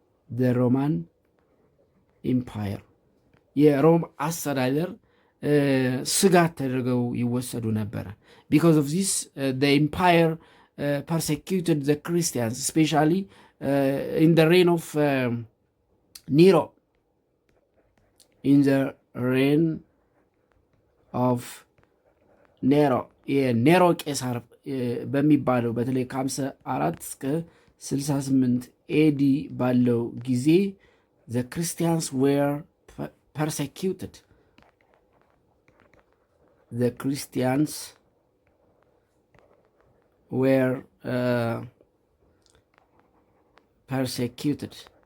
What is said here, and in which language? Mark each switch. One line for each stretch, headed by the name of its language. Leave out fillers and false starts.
English: The Roman Empire
Amharic: የሮም አስተዳደር ስጋት ተደርገው ይወሰዱ ነበረ።
English: because of this the empire persecuted the Christians, especially in the reign of Nero. In the reign of Nero,
Amharic: የኔሮ ቄሳር በሚባለው በተለይ ከ54 እስከ 68 ኤዲ ባለው ጊዜ
English: the Christians were persecuted. The Christians were persecuted